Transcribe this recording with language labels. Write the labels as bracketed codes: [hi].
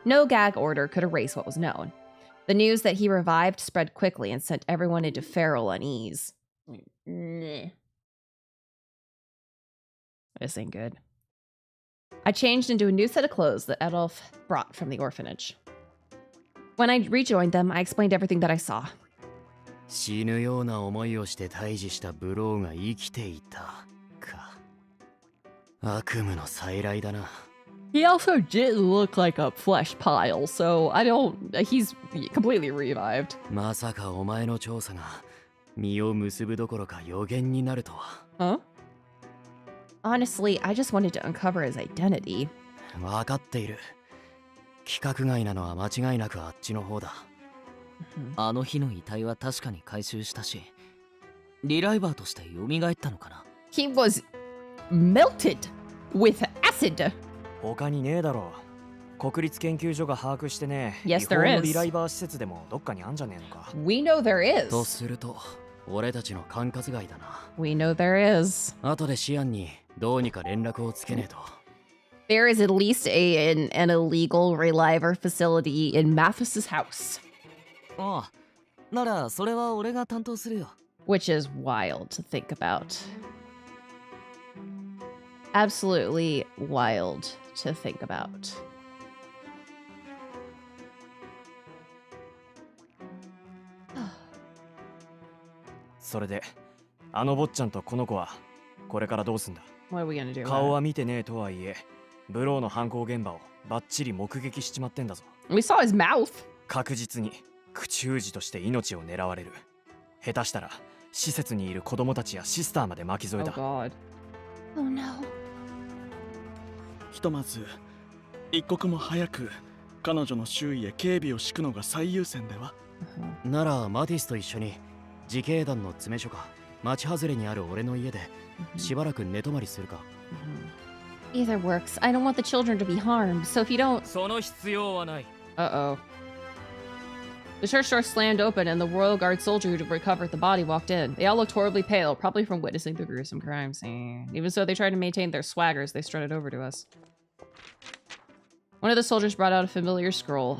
[en] No gag order could erase what was known. The news that he revived spread quickly and sent everyone into feral unease. This ain't good. I changed into a new set of clothes that Adolf brought from the orphanage. When I rejoined them, I explained everything that I saw. [ja] 死ぬような思いをして退治したブローが生きていたか。悪夢の再来だな。 [en] He also didn't look like a flesh pile, so he's completely revived. [ja] まさかお前の調査が実を結ぶどころか予言になるとは。 [en] Huh? Honestly, I just wanted to uncover his identity. [ja] わかっている。規格外なのは間違いなくあっちの方だ。あの日の遺体は確かに回収したし、リライバーとして蘇ったのかな。 [en] He was melted with acid. [ja] 他にねえだろう。国立研究所が把握してね。 [en] Yes, there is. [ja] 違法のリライバー施設でもどっかにあんじゃねえのか。 [en] We know there is. [ja] とすると、俺たちの管轄外だな。 [en] We know there is. [ja] 後でシアンにどうにか連絡をつけねえと。 [en] There is at least an illegal reliver facility in Mathis's house. [ja] ああ、ならそれは俺が担当するよ。 [en] Which is wild to think about. Absolutely wild to think about. [ja] それで、あの坊ちゃんとこの子はこれからどうすんだ。 [en] What are we gonna do? [ja] 顔は見てねえとはいえ、ブローの犯行現場をバッチリ目撃しちまってんだぞ。 [en] We saw his mouth. [ja] 確実に口封じとして命を狙われる。下手したら施設にいる子供たちやシスターまで巻き添え [en] Oh [ja] だ。 [en] god. Oh no. [ja] ひとまず一刻も早く彼女の周囲へ警備を敷くのが最優先では。ならマティスと一緒に自警団の詰め所か町外れにある俺の家でしばらく寝泊まりするか。 [en] Either works. I don't want the children to be harmed, so if you don't... [ja] その必要はない。 [en] Uh-oh. The church door slammed open and the Royal Guard soldier who recovered the body walked in. They all looked horribly pale, probably from witnessing the gruesome crime scene. Even so, they tried to maintain their swagger as they strutted over to us. One of the soldiers brought out a familiar scroll.